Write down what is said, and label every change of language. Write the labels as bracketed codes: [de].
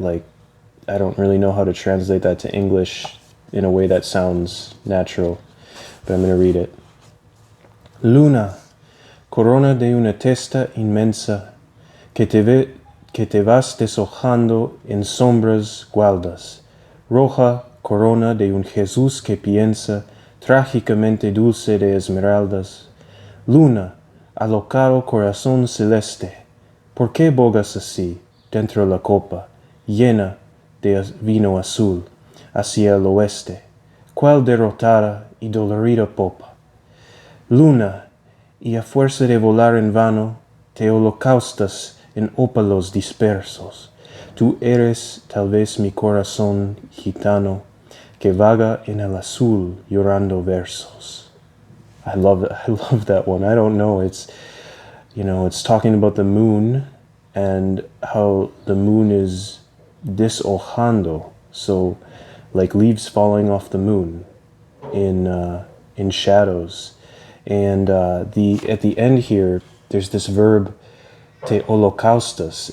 [en] Like, I don't really know how to translate that to English in a way that sounds natural, but I'm going to read it. [es] Luna, corona de una testa inmensa, que te vas deshojando en sombras gualdas, roja corona de un Jesús que piensa, trágicamente dulce de esmeraldas. Luna, alocado corazón celeste, ¿por qué bogas así, dentro la copa, llena de vino azul, hacia el oeste? ¿Cuál derrotada y dolorida popa? Luna, y a fuerza de volar en vano, te holocaustas en ópalos dispersos. Tú eres tal vez mi corazón gitano, que vaga en el azul llorando versos. [en] I love that one. I don't know, it's, you know, it's talking about the moon and how the moon is deshojando, so like leaves falling off the moon in shadows. And at the end here, there's this verb, te holocaustas.